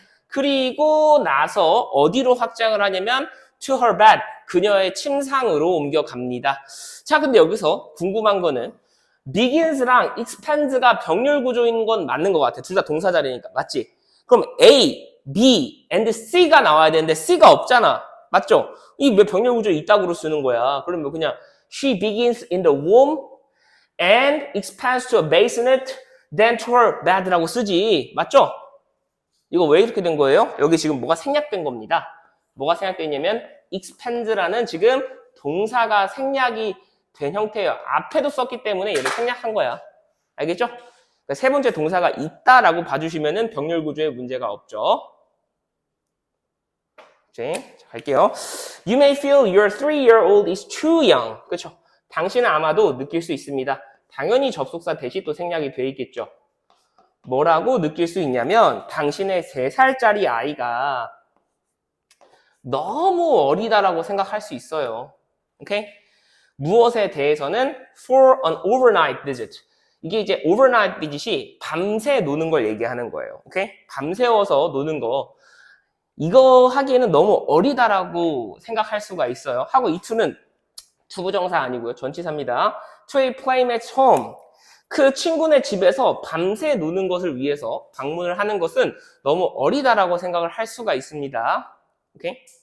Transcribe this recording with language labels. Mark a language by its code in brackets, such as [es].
[ko] 그리고 나서 어디로 확장을 하냐면 [en] to her bed, [ko] 그녀의 침상으로 옮겨갑니다. 자, 근데 여기서 궁금한 거는 begins랑 expands가 병렬 구조인 건 맞는 것 같아. 둘 다 동사 자리니까. 맞지? 그럼 A, B, and C가 나와야 되는데 C가 없잖아. 맞죠? 이 왜 병렬 구조에 이따구로 쓰는 거야? 그러면 그냥 [en] she begins in the womb and expands to a bassinet, then to her bed라고 [ko] 쓰지. 맞죠? 이거 왜 이렇게 된 거예요? 여기 지금 뭐가 생략된 겁니다. 뭐가 생략됐냐면 expand라는 지금 동사가 생략이 된 형태예요. 앞에도 썼기 때문에 얘를 생략한 거야. 알겠죠? 그러니까 세 번째 동사가 있다라고 봐주시면은 병렬 구조에 문제가 없죠. 자, 갈게요. [en] You may feel your 3-year-old is too young. [ko] 그렇죠? 당신은 아마도 느낄 수 있습니다. 당연히 접속사 대시 또 생략이 돼 있겠죠. 뭐라고 느낄 수 있냐면 당신의 3살짜리 아이가 너무 어리다라고 생각할 수 있어요. 오케이? 무엇에 대해서는 [en] for an overnight visit. [ko] 이게 이제 [en] overnight visit [ko] 이 밤새 노는 걸 얘기하는 거예요. 오케이? 밤새워서 노는 거. 이거 하기에는 너무 어리다라고 생각할 수가 있어요. 하고 이 to는 투부정사 아니고요. 전치사입니다. [en] To a playmate's home. [ko] 그 친구네 집에서 밤새 노는 것을 위해서 방문을 하는 것은 너무 어리다라고 생각을 할 수가 있습니다. 오케이?